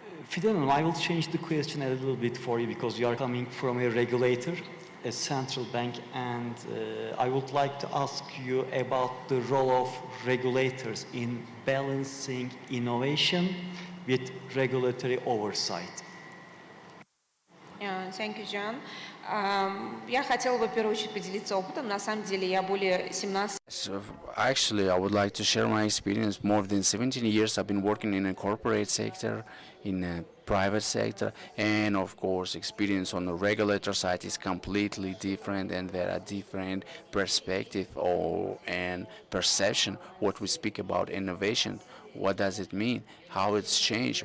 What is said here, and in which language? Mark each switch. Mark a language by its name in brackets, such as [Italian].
[English] Fidan, I will change the question a little bit for you because you are coming from a regulator, a central bank, and I would like to ask you about the role of regulators in balancing innovation with regulatory oversight. Thank you, John. [Russian] Я хотела бы в первую очередь поделиться опытом. На самом деле я более 17 [English] So actually, I would like to share my experience. More than 17 years I've been working in a corporate sector, in a private sector, and of course, experience on the regulator side is completely different, and there are different perspective and perception what we speak about innovation. What does it mean? How it's changed?